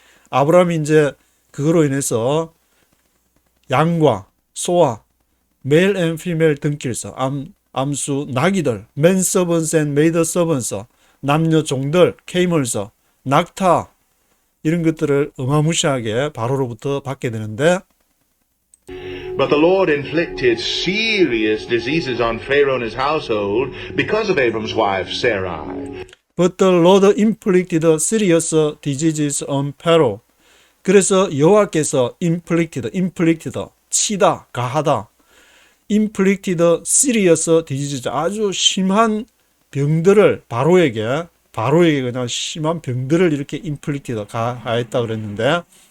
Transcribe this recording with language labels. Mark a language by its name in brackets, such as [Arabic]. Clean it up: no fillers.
[Korean] 아브라함이 이제 그거로 인해서 양과 소와 [English] male and female donkeys, [Korean] 암수 나귀들, [English] men servants and maid servants, [Korean] 남녀 종들, camels, 낙타 이런 것들을 어마무시하게 바로로부터 받게 되는데 [English] But the Lord inflicted serious diseases on Pharaoh and his household because of Abram's wife Sarai. But the Lord inflicted serious diseases on Pharaoh. [Korean] 그래서 여호와께서 inflicted 치다, 가하다. [English] inflicted serious diseases [Korean] 아주 심한 병들을 바로에게 그냥 심한 병들을 이렇게 inflicted 가하였다 그랬는데